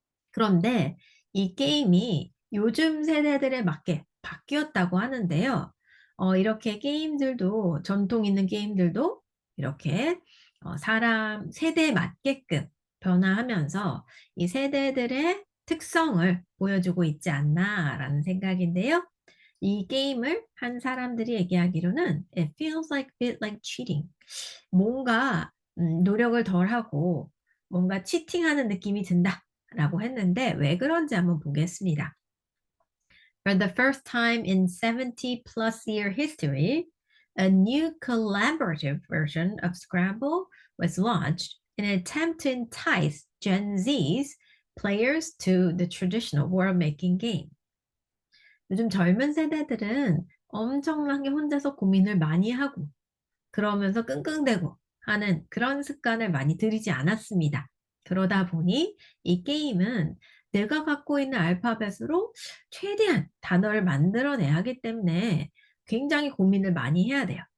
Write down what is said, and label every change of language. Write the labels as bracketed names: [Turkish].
[Korean] 그런데 이 게임이 요즘 세대들에 맞게 바뀌었다고 하는데요. 이렇게 게임들도 전통 있는 게임들도 이렇게 사람 세대에 맞게끔 변화하면서 이 세대들의 특성을 보여주고 있지 않나라는 생각인데요. 이 게임을 한 사람들이 얘기하기로는 [English] It feels like a bit like cheating. [Korean] 뭔가 노력을 덜 하고 뭔가 치팅하는 느낌이 든다라고 했는데 왜 그런지 한번 보겠습니다. [English] For the first time in 70 plus year history, a new collaborative version of Scrabble was launched in an attempt to entice Gen Z's players to the traditional world-making game. [Korean] 요즘 젊은 세대들은 엄청나게 혼자서 고민을 많이 하고 그러면서 끙끙대고 하는 그런 습관을 많이 들이지 않았습니다. 그러다 보니 이 게임은 내가 갖고 있는 알파벳으로 최대한 단어를 만들어내야 하기 때문에 굉장히 고민을 많이 해야 돼요.